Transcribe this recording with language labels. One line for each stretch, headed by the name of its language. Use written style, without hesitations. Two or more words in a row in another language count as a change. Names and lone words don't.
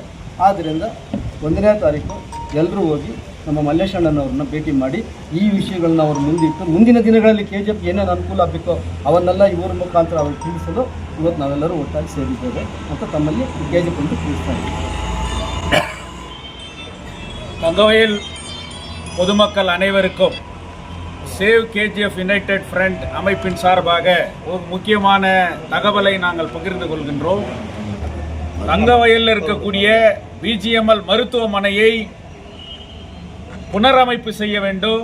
Kannada: ಆದ್ದರಿಂದ 1ನೇ ತಾರೀಕು ಎಲ್ಲರೂ ಹೋಗಿ ನಮ್ಮ ಮಲ್ಲೇಶ್ ಅಣ್ಣನವ್ರನ್ನ ಭೇಟಿ ಮಾಡಿ ಈ ವಿಷಯಗಳನ್ನ ಅವರು ಮುಂದಿಟ್ಟು ಮುಂದಿನ ದಿನಗಳಲ್ಲಿ KGF ಏನೇನು ಅನುಕೂಲ ಆಗಬೇಕೋ ಅವನ್ನೆಲ್ಲ ಇವರ ಮುಖಾಂತರ ಅವ್ರಿಗೆ ತಿಳಿಸಲು ಇವತ್ತು ನಾವೆಲ್ಲರೂ ಒಟ್ಟಾಗಿ ಸೇರಿದ್ದೇವೆ ಅಂತ ತಮ್ಮಲ್ಲಿ KGF ಅಂತ ತಿಳಿಸ್ತಾ ಇದ್ದೀವಿ.
Tamil: தங்கவயல் பொதுமக்கள் அனைவருக்கும் சேவ் KGF யுனைடெட் ஃப்ரண்ட் அமைப்பின் சார்பாக ஒரு முக்கியமான தகவலை நாங்கள் பகிர்ந்து கொள்கின்றோம். தங்கவயலில் இருக்கக்கூடிய BGML மருத்துவமனையை புனரமைப்பு செய்ய வேண்டும்.